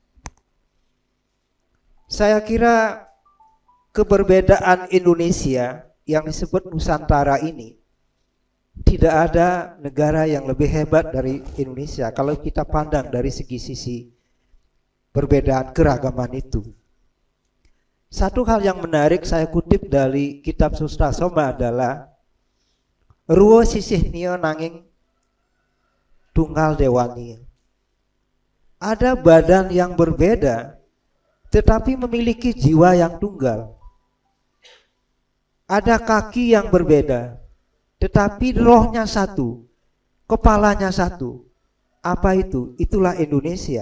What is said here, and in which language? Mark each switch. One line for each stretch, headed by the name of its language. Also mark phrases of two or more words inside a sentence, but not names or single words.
Indonesian: Saya kira keberbedaan Indonesia yang disebut Nusantara ini, tidak ada negara yang lebih hebat dari Indonesia kalau kita pandang dari sisi perbedaan keragaman itu. Satu hal yang menarik saya kutip dari kitab Sutasoma adalah
Kawi: ruwo sisih nio nanging tunggal dewani.
Indonesian: Ada badan yang berbeda tetapi memiliki jiwa yang tunggal. Ada kaki yang berbeda tetapi rohnya satu, kepalanya satu. Apa itu? Itulah Indonesia.